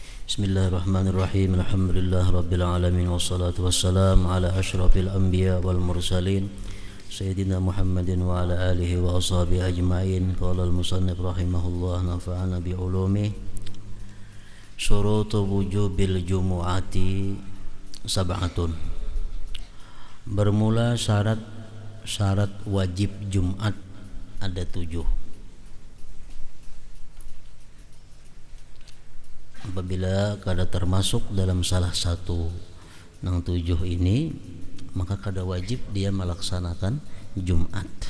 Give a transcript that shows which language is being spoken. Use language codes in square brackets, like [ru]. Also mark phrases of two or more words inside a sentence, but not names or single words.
[ar] بسم الله الرحمن الرحيم. الحمد لله رب العالمين والصلاة والسلام على أشرف الأنبياء والمرسلين سيدنا محمد وعلى آله وأصحابه أجمعين. قال المصنف رحمه الله نفعنا بعلومه. شروط وجوب الجمعة سبعة. [bjn] Bermula syarat wajib Jumat ada 7. Apabila kada termasuk dalam salah satu nang 7 ini, maka kada wajib dia melaksanakan Jumat.